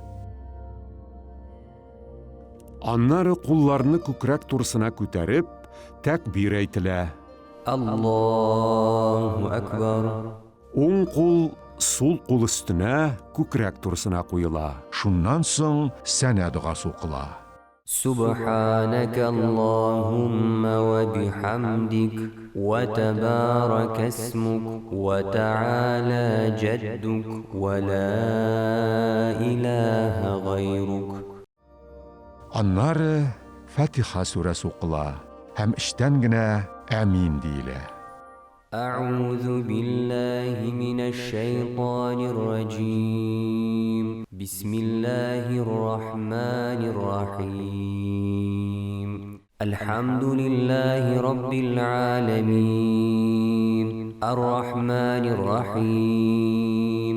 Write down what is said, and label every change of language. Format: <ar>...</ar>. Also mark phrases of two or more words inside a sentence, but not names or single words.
<tt>Anları kullarını kükrek tursuna küterip, tekbir eytile.</tt> <ar>الله أكبر.</ar> <tt>Oң kul sol kul üstüne kükrek tursuna koyula. Şundan soň sene duası okula.</tt> <ar>سبحانك اللهم وبحمدك وتبارك اسمك وتعالى جدك ولا إله غيرك.</ar> <tt>Anları Fatiha suresi okula. Hem işten gine amin dile.</tt> <ar>أعوذ بالله من الشيطان الرجيم. بسم الله الرحمن الرحيم. الحمد لله رب العالمين الرحمن الرحيم</ar>